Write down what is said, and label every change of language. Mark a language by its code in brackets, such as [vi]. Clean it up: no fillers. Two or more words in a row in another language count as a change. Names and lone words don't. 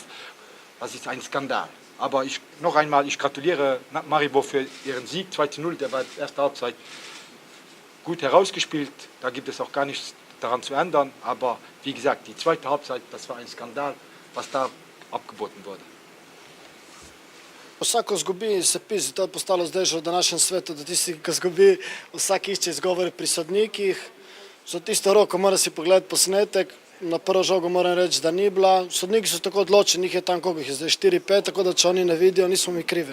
[de] Das ist ein Skandal. Aber noch einmal, ich gratuliere Maribor für ihren Sieg 2-0, der war in der ersten Halbzeit gut herausgespielt. Da gibt es auch gar nichts daran zu ändern. Aber wie gesagt, die zweite Halbzeit, das war ein Skandal, was da abgeboten wurde. [sl] Vsako zgubi se pisi, to je postalo zdaj že v današnjem svetu, da tisti, ki zgubi, vsak išče izgovore pri sodnikih. Za tisto roko mora si pogledati posnetek, na prvo žogo moram reči, da ni bila. Sodniki so tako odločeni, njih je tam koliko jih je zdaj 4-5, tako da če oni ne vidijo, nismo mi krivi.